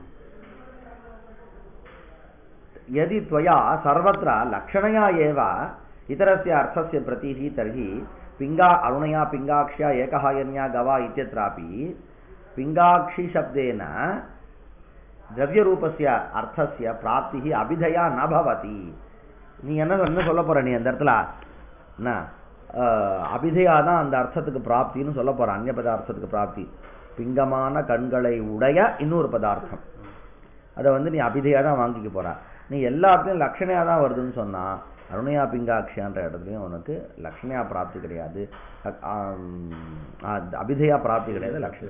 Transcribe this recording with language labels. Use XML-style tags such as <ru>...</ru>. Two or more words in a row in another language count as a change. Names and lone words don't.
<sa>यदि त्वया सर्वत्र लक्षणया एव इतरस्य अर्थस्य प्रतीः तर्हि पिङ्गा अरुणया पिङ्गाक्ष्या एकहायन्या गवा इत्यत्रापि पिङ्गाक्षि शब्देन द्रव्यरूपस्य अर्थस्य प्राप्तिः अभिधया न भवति.</sa> <ta>நீ என்ன சொல்ல போற, நீ அந்த இடத்துல என்ன அபிதயா தான் அந்த அர்த்தத்துக்கு பிராப்தின்னு சொல்ல போற. அந்நிய பதார்த்தத்துக்கு பிராப்தி பிங்கமான கண்களை உடைய இன்னொரு பதார்த்தம், அதை நீ அபிதயா தான் வாங்கிக்க போற. நீ எல்லாத்தையும் லட்சணையா தான் வருதுன்னு சொன்னா அருணையா பிங்காட்சியான்ற இடத்துலையும் உனக்கு லக்ஷ்மியா பிராப்தி கிடையாது, அபிதயா பிராப்தி கிடையாது, லக்ஷ்மி.</ta>